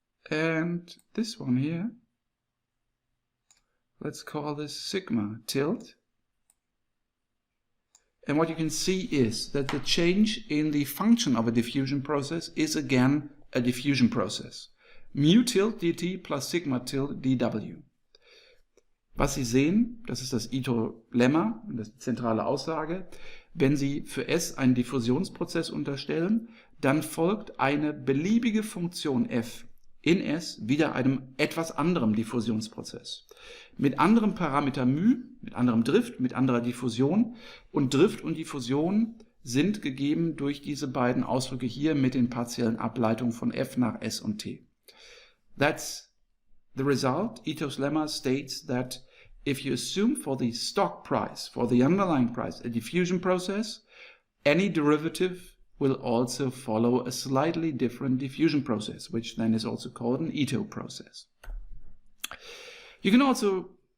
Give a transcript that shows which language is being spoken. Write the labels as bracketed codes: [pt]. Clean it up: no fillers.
[en] And this one here, let's call this sigma tilde. And what you can see is that the change in the function of a diffusion process is again a diffusion process. Mu tilde dt plus sigma tilde dw. [de] Was Sie sehen, das ist das Ito-Lemma, das ist die zentrale Aussage. Wenn Sie für S einen Diffusionsprozess unterstellen, dann folgt eine beliebige Funktion f in S wieder einem etwas anderem Diffusionsprozess. Mit anderem Parameter μ, mit anderem Drift, mit anderer Diffusion. Und Drift und Diffusion sind gegeben durch diese beiden Ausdrücke hier mit den partiellen Ableitungen von f nach S und t. [en] That's the result. Ito's lemma states that if you assume for the stock price, for the underlying price, a diffusion process, any derivative will also follow a slightly different diffusion process, which then is also called an Ito process. You can also